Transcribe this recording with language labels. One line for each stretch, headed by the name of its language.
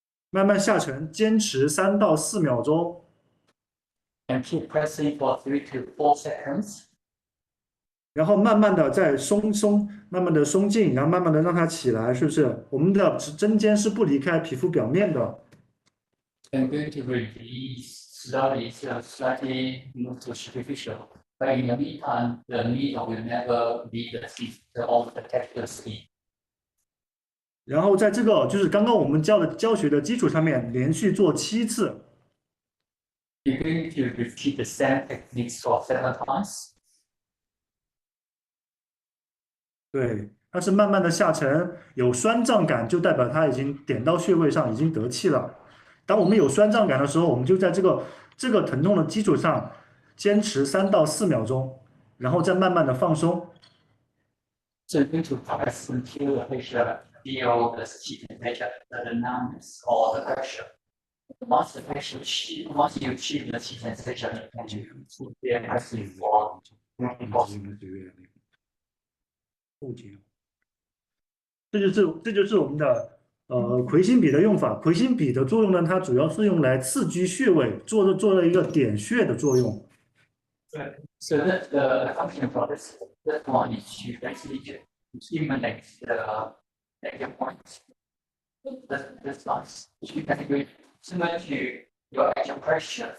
Chinese: 慢慢下沉，坚持3到4秒钟。
English: And keep pressing for 3 to 4 seconds。
Chinese: 然后慢慢的再慢慢的松劲，然后慢慢的让它起来，是不是？我们的针尖是不离开皮肤表面的。
English: And going to release slowly, so slightly move to superficial. But in the meantime, the needle will never leave the skin of the texture skin.
Chinese: 然后在这个就是刚刚我们教学的基础上面，连续做7次。
English: You're going to repeat the same techniques for 7 times.
Chinese: 对，它是慢慢的下沉，有酸胀感，就代表它已经点到穴位上，已经得气了。当我们有酸胀感的时候，我们就在这个疼痛的基础上坚持3到4秒钟，然后再慢慢的放松。
English: So you're going to press until the patient feel the skin pressure, the numbness or the pressure. Once you achieve the skin sensation, you can pressing for
Chinese: 后节，这就是我们的魁星笔的用法。魁星笔的作用呢，它主要是用来刺激穴位，做了一个点穴的作用。
English: So that the function for this one is to basically stimulate the point. This nice. You can do similar to your acupressure.